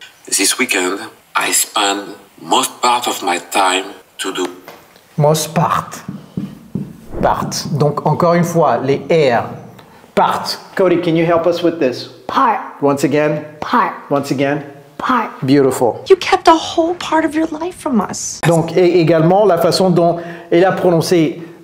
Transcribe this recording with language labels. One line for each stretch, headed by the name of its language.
English: This weekend, I spend most part of my time to do. Most part.
French: Donc encore une fois, les R.
English: Part. Cody, can you help us with this? Part. Once again. Part. Once again. Part. Beautiful. You kept a whole part of your life from us.
French: Donc et également la façon dont il a prononcé.